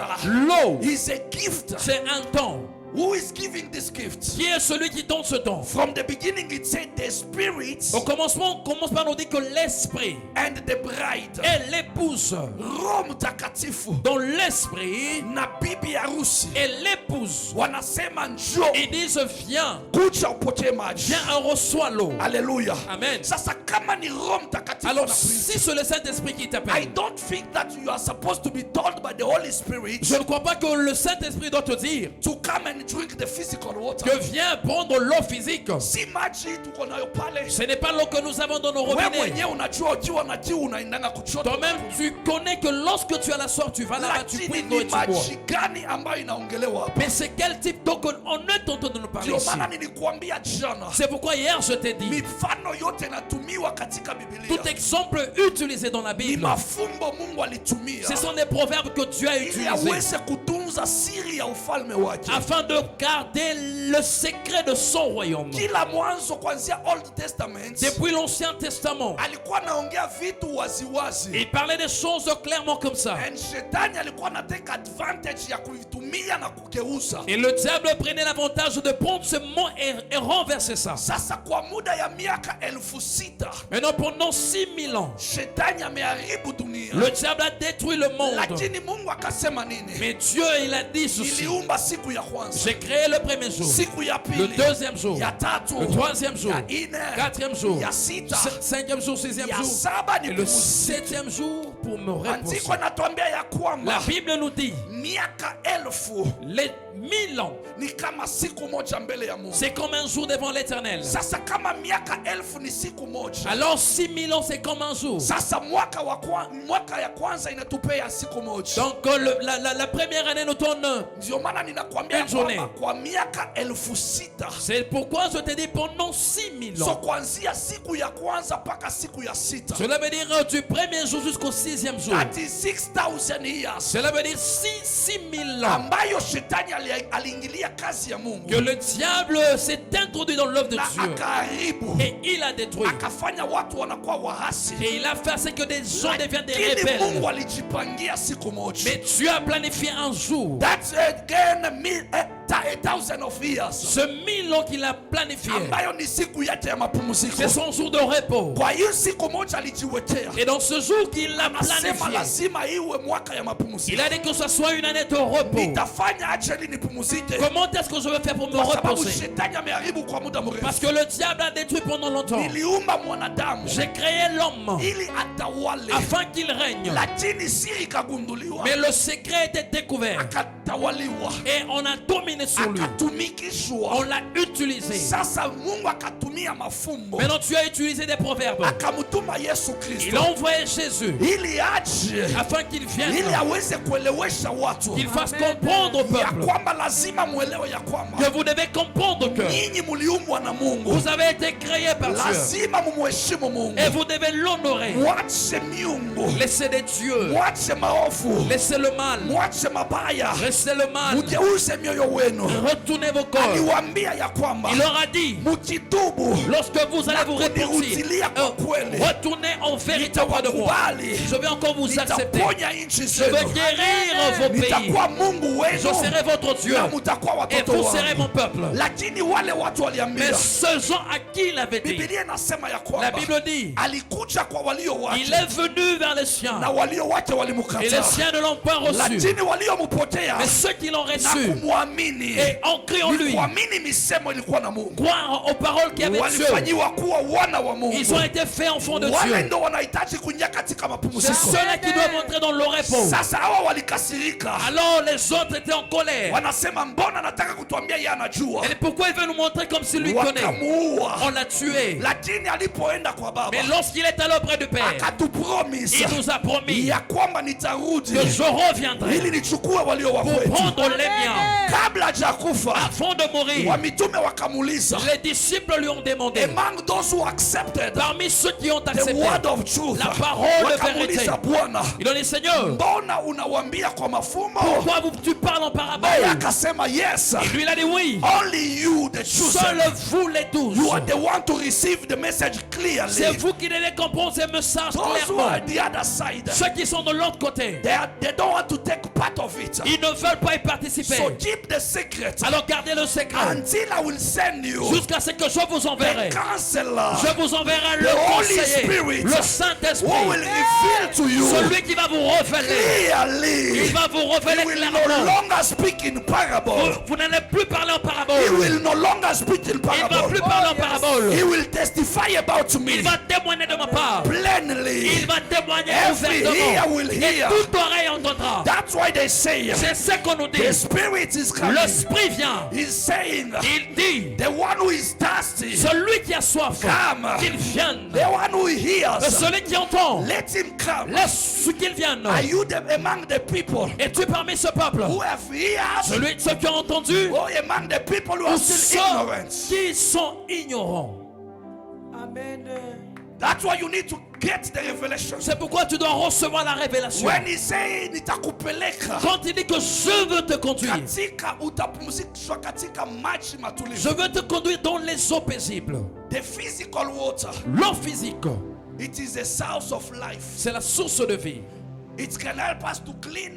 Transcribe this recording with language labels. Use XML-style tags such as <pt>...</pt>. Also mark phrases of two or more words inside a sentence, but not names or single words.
<fr>l'eau,</fr> <en>is a gift.</en> <fr>c'est un don.</fr> <en>Who is giving this gift?</en> <fr>Qui est celui qui donne ce don?</fr> <en>From the beginning it said the spirit</en> <fr>Au commencement, on commence par nous dire que l'esprit</fr> <en>and the bride.</en> <fr>et l'épouse,</fr> <sw>Roho Mtakatifu</sw> <fr>dans l'esprit</fr> <sw>na bibi harusi</sw> <fr>et l'épouse,</fr> <sw>wanasema njoo,</sw> <fr>ils disent viens,</fr> <sw>kuja upokee maji.</sw> <fr>viens et reçois l'eau. Hallelujah. Amen.</fr> <sw>Sasa kama ni Roho Mtakatifu</sw> <fr>Alors</fr> <sw>anakuita,</sw> <fr>si c'est le Saint-Esprit qui</fr> <en>I</en> <fr>t'appelle,</fr> <en>don't think that you are supposed to be told by the Holy Spirit</en> <fr>je ne crois pas que le Saint-Esprit doit te dire</fr> <en>to come and drink the physical water.</en> <fr>que viens prendre l'eau physique.</fr> <sw>Si maji tuko nayo pale,</sw> <fr>Ce n'est pas l'eau que nous avons dans nos</fr> <sw>wewe</sw> <fr>robinets.</fr> <sw>mwenyewe unajua ukiwa na kiu unaendanga kuchota.</sw> <fr>Toi-même, tu connais que lorsque tu as la soif, tu vas là-bas, tu</fr> <sw>Lakini</sw> <fr>pries l'eau</fr> <sw>ni</sw> <fr>et tu bois.</fr> <sw>maji gani ambayo inaongelewa hapa?</sw> <fr>Mais c'est quel type d'eau qu'on est en train de nous parler</fr> <sw>Ndio</sw> <fr>ici?</fr> <sw>maana nilikuambia jana,</sw> <fr>C'est pourquoi hier je t'ai dit,</fr> <sw>mifano yote inatumiwa katika Biblia.</sw> <fr>tout exemple utilisé dans la</fr> <sw>Ni</sw> <fr>Bible,</fr> <sw>mafumbo Mungu alitumia</sw> <fr>ce sont des proverbes que Dieu a</fr> <sw>ili</sw> <fr>utilisés</fr> <sw>aweze kutunza siri ya ufalme wake.</sw> <fr>afin de garder le secret de son royaume.</fr> <sw>Kila mwanzo kuanzia</sw> <en>Old Testament</en> <fr>Depuis l'Ancien Testament,</fr> <sw>alikuwa anaongea vitu waziwazi,</sw> <fr>il parlait des choses clairement comme ça.</fr> <sw>and shetani alikuwa anateka advantage ya kuitumia na kugeuza.</sw> <fr>Et le diable prenait l'avantage de prendre ce mot et renverser ça.</fr> <sw>Sasa kwa muda ya miaka 6,000</sw> <fr>Maintenant, pendant 6000 ans,</fr> <sw>shetani ameharibu dunia,</sw> <fr>le diable a détruit le monde.</fr> <sw>lakini Mungu akasema nini?</sw> <fr>Mais Dieu il a dit ceci.</fr> <sw>Niliumba siku ya kwanza,</sw> <fr>J'ai créé le premier jour,</fr> <sw>siku ya</sw> <fr>le</fr> <sw>pili,</sw> <fr>deuxième jour,</fr> <sw>ya tatu,</sw> <fr>le troisième jour,</fr> <sw>ya ine,</sw> <fr>quatrième jour,</fr> <sw>ya sita,</sw> <fr>cinquième jour, sixième</fr> <sw>ya</sw> <fr>jour,</fr> <sw>saba</sw> <fr>et le septième jour pour me reposer.</fr> <sw>Andiko natuambia ya kwamba</sw> <fr>La Bible nous dit,</fr> <sw>miaka elfu</sw> <fr>les 1000 ans,</fr> <sw>ni kama siku moja mbele ya Mungu.</sw> <fr>c'est comme un jour devant l'Éternel.</fr> <sw>Sasa kama miaka elfu ni siku moja,</sw> <fr>Alors 6000 ans, c'est comme un jour.</fr> <sw>sasa mwaka ya kwanza inatupea siku moja.</sw> <fr>Donc la première année nous donne.</fr> <sw>Ndio maana ninakwambia</sw> <fr>Une journée.</fr> <sw>kwamba kwa miaka 6000,</sw> <fr>C'est pourquoi je te dis pendant 6000 so ans.</fr> <sw>kuanzia siku ya kwanza mpaka siku ya sita,</sw> <fr>Cela veut dire du premier jour jusqu'au sixième jour.</fr> <en>that is 6000 years,</en> <fr>Cela veut dire 6000 ans</fr> <sw>ambayo shetani aliingilia kazi ya Mungu</sw> <fr>que le diable s'est introduit dans l'œuvre de</fr> <sw>na</sw> <fr>Dieu</fr> <sw>akaharibu,</sw> <fr>et il a détruit.</fr> <sw>akafanya watu wanakuwa waasi.</sw> <fr>Et il a fait ce que des gens deviennent des</fr> <sw>Lakini</sw> <fr>rebelles.</fr> <sw>Mungu alijipangia siku moja.</sw> <fr>Mais Dieu a planifié un jour.</fr> <en>That's again 1000 of years,</en> <fr>Ce 1000 ans qu'il a planifié,</fr> <sw>ambayo ni siku yake ya mapumziko.</sw> <fr>c'est son jour de repos.</fr> <sw>Kwa hiyo siku moja alijiwekea,</sw> <fr>Et dans ce jour qu'il l'a</fr> <sw>anasema</sw> <fr>planifié,</fr> <sw>lazima iwe mwaka ya</sw> <fr>il</fr> <sw>mapumziko.</sw> <fr>a dit que ce soit une année de repos.</fr> <sw>Nitafanya aje ili nipumzike?</sw> <fr>Comment est-ce que je vais faire pour me</fr> <sw>Kwa sababu</sw> <fr>reposer?</fr> <sw>shetani ameharibu kwa muda</sw> <fr>Parce</fr> <sw>mrefu.</sw> <fr>que le diable a détruit pendant longtemps.</fr> <sw>Niliumba mwanadamu</sw> <fr>J'ai créé l'homme</fr> <sw>ili atawale,</sw> <fr>afin qu'il règne.</fr> <sw>lakini siri ikagunduliwa,</sw> <fr>Mais le secret était découvert</fr> <sw>akatawaliwa,</sw> <fr>et on a dominé sur lui.</fr> <sw>akatumikishwa.</sw> <fr>On l'a utilisé.</fr> <sw>Sasa Mungu akatumia mafumbo,</sw> <fr>Maintenant tu as utilisé des proverbes.</fr> <sw>akamtuma Yesu</sw> <fr>Il Kristo a envoyé Jésus</fr> <sw>ili aje,</sw> <fr>afin qu'il vienne,</fr> <sw>ili aweze kuelewesha watu</sw> <fr>qu'il fasse comprendre au</fr> <sw>ya</sw> <fr>peuple</fr> <sw>kwamba lazima muelewe ya kwamba</sw> <fr>que vous devez comprendre que</fr> <sw>nyinyi muliumbwa na Mungu,</sw> <fr>vous avez été créés par Dieu</fr> <sw>lazima mumheshimu Mungu.</sw> <fr>et vous devez l'honorer.</fr> <sw>Mwache miungu,</sw> <fr>Laissez des dieux,</fr> <sw>mwache maovu,</sw> <fr>laissez le mal,</fr> <sw>mwache mabaya,</sw> <fr>laissez le mal,</fr> <sw>mugeuze mioyo wenu.</sw> <fr>retournez vos corps.</fr> <sw>Aliwaambia ya kwamba</sw> <fr>Il leur a dit,</fr> <sw>mukitubu</sw> <fr>lorsque vous allez vous</fr> <sw>kunirudilia kwa kweli,</sw> <fr>retournez en vérité auprès de moi.</fr> <sw>nitakubali,</sw> <fr>Je vais encore vous accepter.</fr> <sw>nitaponya nchi</sw> <fr>Je vais</fr> <sw>zenu,</sw> <fr>guérir vos pays.</fr> <sw>nitakuwa Mungu</sw> <fr>Je</fr> <sw>wenu</sw> <fr>serai votre Dieu</fr> <sw>na mutakuwa</sw> <fr>et</fr> <sw>watoto</sw> <fr>vous serez</fr> <sw>wangu.</sw> <fr>mon peuple.</fr> <sw>Lakini wale watu</sw> <fr>Mais</fr> <sw>waliambia,</sw> <fr>ce gens à qui il avait dit,</fr> <sw>Biblia inasema ya</sw> <fr>la</fr> <sw>kwamba</sw> <fr>Bible dit,</fr> <sw>alikuja kwa walio</sw> <fr>il</fr> <sw>wake</sw> <fr>est venu vers les siens</fr> <sw>na walio wake</sw> <fr>et les</fr> <sw>walimkataa,</sw> <fr>siens ne l'ont pas reçu.</fr> <sw>lakini waliompokea</sw> <fr>Mais ceux qui l'ont</fr> <sw>na</sw> <fr>reçu</fr> <sw>kumwamini,</sw> <fr>et ont cru en lui,</fr> <sw>kuamini misemo ilikuwa na Mungu,</sw> <fr>croire aux paroles qu'il y avait Dieu,</fr> <sw>walifanyiwa kuwa wana wa Mungu.</sw> <fr>ils ont été faits enfants de</fr> <sw>Wale</sw> <fr>Dieu.</fr> <sw>ndo wanahitaji kuingia katika</sw> <fr>C'est</fr> <sw>mapumziko.</sw> <fr>ceux-là qui doivent entrer dans le repos.</fr> <sw>Sasa hawa walikasirika,</sw> <fr>Alors les autres étaient en colère.</fr> <sw>wanasema mbona nataka kutuambia yeye anajua,</sw> <fr>Et pourquoi il veut nous montrer comme s'il lui connaît?</fr> <sw>wakamuua.</sw> <fr>On l'a tué.</fr> <sw>Lakini alipoenda kwa Baba</sw> <fr>Mais lorsqu'il est allé auprès du Père,</fr> <sw>akatupromise</sw> <fr>il nous a promis</fr> <sw>ya kwamba nitarudi</sw> <fr>que je reviendrai</fr> <sw>ili nichukue walio wa</sw> <fr>pour</fr> <sw>kwetu.</sw> <fr>prendre les miens.</fr> <sw>Kabla hajakufa,</sw> <fr>Avant de mourir,</fr> <sw>wamitume wakamuuliza,</sw> <fr>les disciples lui ont demandé,</fr> <en>among those who accepted</en> <fr>parmi ceux qui ont</fr> <en>the</en> <fr>accepté,</fr> <en>word of truth,</en> <fr>la parole de</fr> <sw>wakamuuliza,</sw> <fr>vérité, Bwana, ils ont dit, Seigneur,</fr> <sw>mbona unawambia kwa mafumbo?</sw> <fr>pourquoi tu parles en</fr> <sw>Naye</sw> <fr>parabole?</fr> <sw>akasema, yes,</sw> <fr>Et lui il a dit oui,</fr> <en>only you the</en> <fr>seul</fr> <en>chosen,</en> <fr>vous les douze.</fr> <en>you are the one to receive the message clearly.</en> <fr>C'est vous qui devez comprendre ces messages</fr> <en>Those who are</en> <fr>clairement.</fr> <en>the other side,</en> <fr>Ceux qui sont de l'autre côté,</fr> <en>they don't want to take part of it.</en> <fr>ils ne veulent pas y participer.</fr> <en>So keep the secret</en> <fr>Alors gardez le secret</fr> <en>until I will send you</en> <fr>jusqu'à ce que je vous enverrai.</fr> <en>the counselor</en> <fr>Je vous enverrai le</fr> <en>The Holy</en> <fr>conseiller,</fr> <en>Spirit</en> <fr>le</fr> <en>who will</en> <fr>Saint-Esprit,</fr> <en>reveal to you</en> <fr>celui qui va vous révéler.</fr> <en>clearly.</en> <fr>Il va vous</fr> <en>He</en> <fr>révéler</fr> <en>will no</en> <fr>clairement.</fr> <en>longer speak in parable.</en> <fr>Vous n'allez plus parler en</fr> <en>He</en> <fr>parabole.</fr> <en>will no longer speak in</en> <fr>Il va plus</fr> <en>parable.</en> <fr>parler en parabole.</fr> <en>He will testify about</en> <fr>Il</fr> <en>me</en> <fr>va témoigner de ma part.</fr> <en>plainly.</en> <fr>Il va témoigner</fr> <en>Every ear</en> <fr>ouvertement.</fr> <en>will</en> <fr>Et</fr> <en>hear.</en> <fr>toute oreille entendra.</fr> <en>That's why they say</en> <fr>C'est ce qu'on nous dit.</fr> <en>the Spirit is coming.</en> <fr>L'Esprit vient.</fr> <en>He's saying</en> <fr>Il dit,</fr> <en>the one who is thirsty,</en> <fr>celui qui a soif,</fr> <en>come.</en> <fr>qu'il vienne.</fr> <en>The one who hears,</en> <fr>Celui qui entend,</fr> <en>let him come.</en> <fr>laisse qu'il vienne.</fr> <en>Are you among the people</en> <fr>Es-tu parmi ce peuple?</fr> <en>who have ears?</en> <fr>Ceux qui ont entendu,</fr> <en>Or among the people who</en> <fr>ou</fr> <en>are still</en> <fr>ceux</fr> <en>ignorant?</en> <fr>qui sont ignorants. Amen.</fr> <en>That's why you need to get the revelation.</en> <fr>C'est pourquoi tu dois recevoir la révélation.</fr> <en>When he say nitakupeleka</en> <fr>Quand il dit que je veux te conduire,</fr> <sw>katika utapumzishwa katika maji</sw> <fr>je</fr> <sw>matulivu.</sw> <fr>veux te conduire dans les eaux paisibles.</fr> <en>The physical water,</en> <fr>L'eau physique,</fr> <en>it is the source of life.</en> <fr>c'est la source de vie.</fr> <en>It can help us to clean.</en>